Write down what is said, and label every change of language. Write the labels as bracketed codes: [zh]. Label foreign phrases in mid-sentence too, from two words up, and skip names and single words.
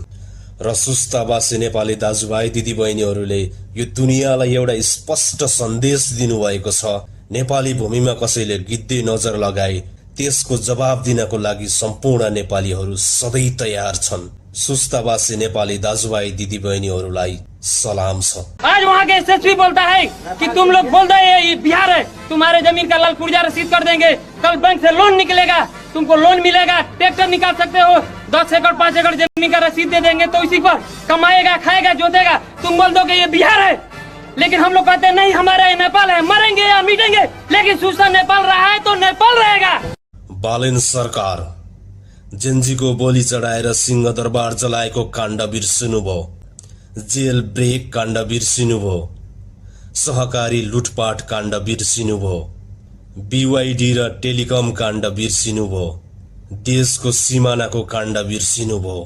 [ne] र सुस्तावासी नेपाली दाजुभाइ दिदीबहिनीहरूले यो दुनियाँलाई एउटा स्पष्ट सन्देश दिनुभएको छ, नेपाली भूमिमा कसैले गिद्धे नजर लगाए त्यसको जवाब दिनको लागि सम्पूर्ण नेपालीहरू सधैँ तयार छन्। सुस्तावासी नेपाली दाजुभाइ दिदीबहिनीहरूलाई सलाम छ। [hi] आज वहाँ के एसएसपी बोलता है कि तुम लोग बोल रहे हैं ये बिहार है, तुम्हारे जमीन का लाल पुर्जा रसीद कर देंगे, कल बैंक से लोन निकलेगा, तुमको लोन मिलेगा, ट्रैक्टर निकाल सकते हो, 10 एकड़ 5 एकड़ जमीन का रसीद दे देंगे, तो इसी पर कमाएगा, खाएगा, जोतेगा। तुम बोल दो कि ये बिहार है, लेकिन हम लोग कहते हैं नहीं हमारा ये नेपाल है, मरेंगे या मिटेंगे, लेकिन सूचना नेपाल रहा है तो नेपाल रहेगा। [ne] बालेन सरकार जेन्जीको बोली चढाएर सिंह दरबार जलाएको काण्ड बिर्सिनुभयो, [en] jail break [ne] काण्ड बिर्सिनुभयो, सहकारी लुटपाट काण्ड बिर्सिनुभयो, बीवाईडी र टेलिकम काण्ड बिर्सिनुभयो, देशको सिमानाको काण्ड बिर्सिनुभयो।